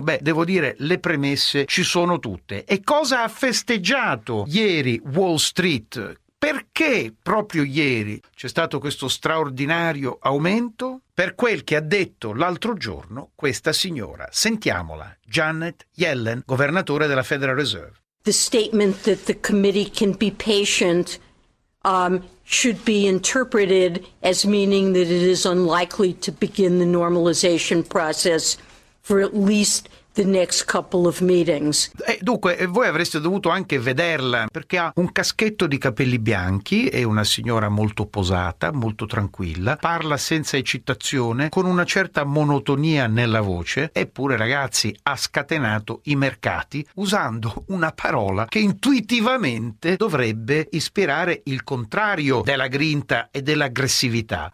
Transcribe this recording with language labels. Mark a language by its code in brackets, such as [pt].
[it] Beh, devo dire, le premesse ci sono tutte. E cosa ha festeggiato ieri Wall Street? perché proprio ieri c'è stato questo straordinario aumento? Per quel che ha detto l'altro giorno questa signora. Sentiamola, Janet Yellen, governatore della Federal Reserve. [en] The statement that the committee can be patient should be interpreted as meaning that it is unlikely to begin the normalization process for at least the next couple of meetings. [it] Dunque, voi avreste dovuto anche vederla, perché ha un caschetto di capelli bianchi, è una signora molto posata, molto tranquilla, parla senza eccitazione, con una certa monotonia nella voce, eppure, ragazzi, ha scatenato i mercati usando una parola che intuitivamente dovrebbe ispirare il contrario della grinta e dell'aggressività.